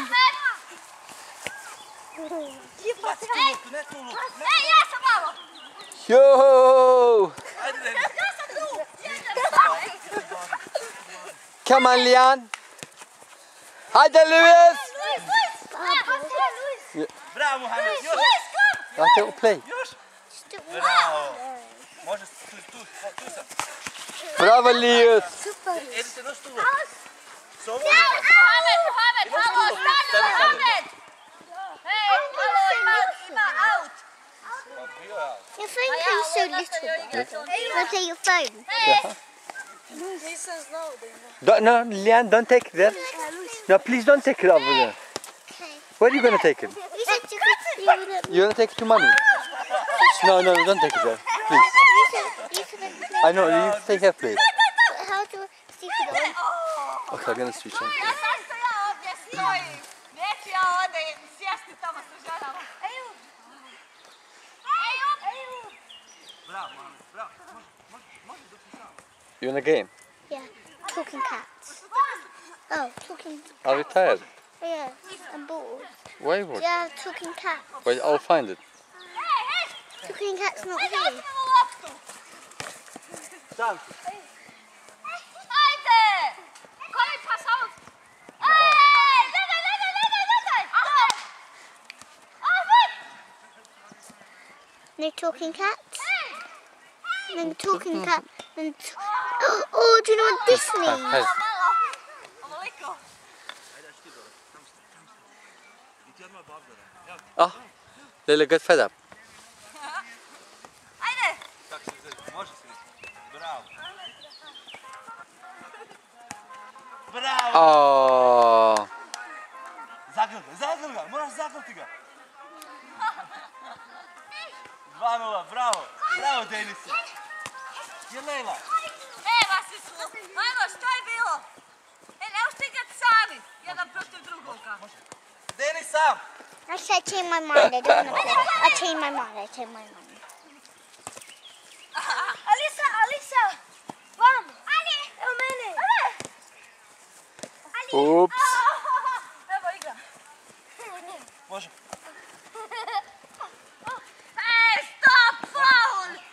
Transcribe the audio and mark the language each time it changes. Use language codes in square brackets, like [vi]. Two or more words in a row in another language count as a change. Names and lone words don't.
[bs] Baci tu loptu, ne tu loptu. Ej, ja sam malo! Yo! Ajde Deniz. Ja sam tu! [en] Come on, Lian! [bs] Hajde, Luis! Bravo Mohamed, još! [en] I'll play. [bs] Još! Bravo! Može tu sam. Bravo, Lius! Edite, nosi tu loptu. S ovom Mohamed, halo, stani Mohamed! Hej, halo, ima out! [en] Your phone comes so little. Want to take your phone? [bs] Nisam znao da ima. [en] No, Lian, don't take it there. No, please don't take it over there. Where are you going to take it? You said you wouldn't. You want to take it to mommy? No, don't take it there. Please. You couldn't. I know, you stay here, please. How to stick it on? Okay, I'm going to switch on. [bs] Zašto ja ovdje stojim? Neću ja ovdje sjesti tamo sa ženama. Eju! Bravo Mohamed, bravo. Može dok si sam. [en] You in a game? Yeah. Talking cats. Oh, talking. Are you tired? Yeah, I'm bored. Why are you bored? Yeah, talking cat. Wait, I'll find it. Talking cat's not [bs] Ajde, [en] here. [bs] uzmimo loptu! Sam. Ajde! Koji pas out? Ej, gledaj! Ahmet! [en] No talking cats. Then talking cat. Then. Oh, do you know what this means? Hey. [bs] Malo! Ovoliko! I ti odmah babdara. [en] Oh, Leyla got fed up. [bs] Ajde! Kako se zove? Može se reći. Bravo. Bravo! Oh, Zagrl ga, moraš zagrliti ga. 2:0, bravo. Bravo Denise. Je Lejla. Evo si su! Ajmo, što je bilo? E, ne možete igrati sami, jedan protiv drugoga. Denis sam. [en] I said change my mind. I don't want to play. I changed my mind. I changed my mind. [bs] Alisa! Vam! Ali! Evo mene! oops. Evo igra. Može. Ej, stop! Faul!